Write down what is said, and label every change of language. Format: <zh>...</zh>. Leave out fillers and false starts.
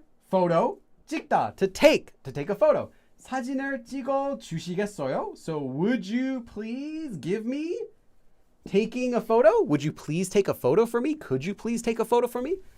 <en>photo, 찍다, to take a photo.</en> <ko>사진을 찍어 주시겠어요?</ko> <en>So would you please give me taking a photo? Would you please take a photo for me? Could you please take a photo for me?</en>